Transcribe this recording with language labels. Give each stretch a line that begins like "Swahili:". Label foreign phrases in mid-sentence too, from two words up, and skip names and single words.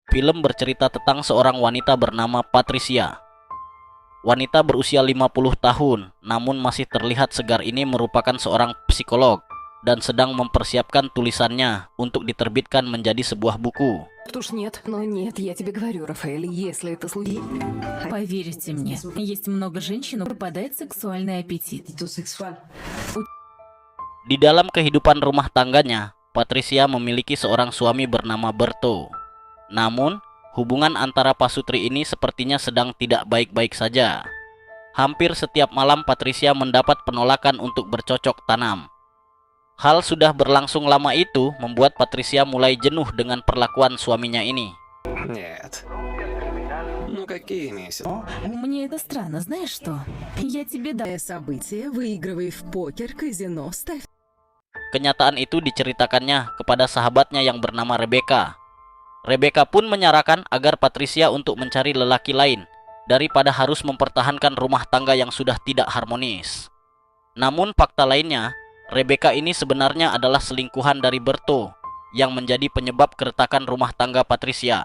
Indonesian: Film bercerita tentang seorang wanita bernama Patricia. Wanita berusia 50 tahun, namun masih terlihat segar ini merupakan seorang psikolog dan sedang mempersiapkan tulisannya untuk diterbitkan menjadi sebuah buku.
Russian: Уж нет, но нет, я тебе говорю, Рафаэль, если это случится... Поверьте мне, есть много женщин, у пропадает сексуальный аппетит.
Indonesian: Di dalam kehidupan rumah tangganya, Patricia memiliki seorang suami bernama Berto. Namun, hubungan antara pasutri ini sepertinya sedang tidak baik-baik saja. Hampir setiap malam Patricia mendapat penolakan untuk bercocok tanam. Hal sudah berlangsung lama itu membuat Patricia mulai jenuh dengan perlakuan suaminya ini.
Russian: Нет. Ну какие месяцы? Мне это странно, знаешь что? Я тебе дам. Событие, выигрывай в покер, казино, ставь.
Indonesian: Kenyataan itu diceritakannya kepada sahabatnya yang bernama Rebecca. Rebecca pun menyarankan agar Patricia untuk mencari lelaki lain daripada harus mempertahankan rumah tangga yang sudah tidak harmonis. Namun fakta lainnya, Rebecca ini sebenarnya adalah selingkuhan dari Berto yang menjadi penyebab keretakan rumah tangga Patricia.